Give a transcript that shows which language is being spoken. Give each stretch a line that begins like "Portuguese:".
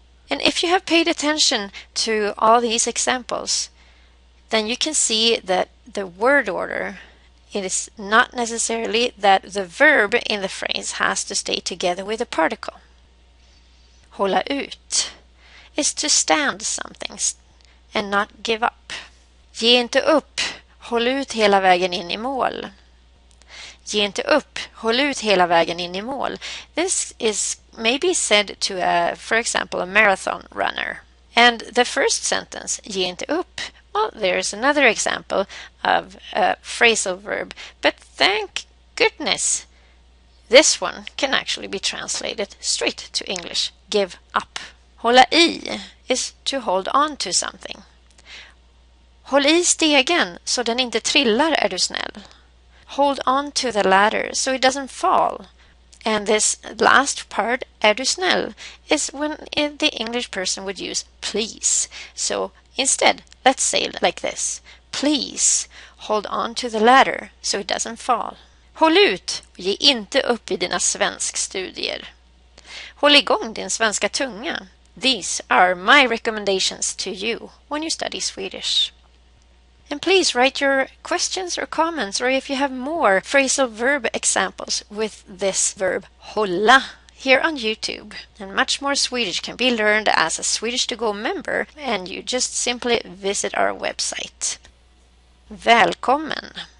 English: And if you have paid attention to all these examples, then you can see that the word order, it is not necessarily that the verb in the phrase has to stay together with the particle. Hålla ut is to stand something and not give up.
Swedish: Ge inte upp, håll ut hela vägen in i mål. Ge inte upp, håll ut hela vägen in i mål.
English: This is maybe said to, for example, a marathon runner. And the first sentence,
Swedish: ge inte upp,
English: well, there's another example of a phrasal verb. But thank goodness, this one can actually be translated straight to English, give up. Hålla i is to hold on to something.
Swedish: Håll i stegen så den inte trillar, är du snäll.
English: Hold on to the ladder so it doesn't fall. And this last part,
Swedish: är du snäll,
English: is when the English person would use please. So instead, let's say it like this. Please hold on to the ladder so it doesn't fall.
Swedish: Håll ut och ge inte upp i dina svenskstudier. Håll igång din svenska tunga.
English: These are my recommendations to you when you study Swedish. And please write your questions or comments, or if you have more phrasal verb examples with this verb hålla here on YouTube. And much more Swedish can be learned as a Swedish2go member, and you just simply visit our website.
Swedish: Välkommen!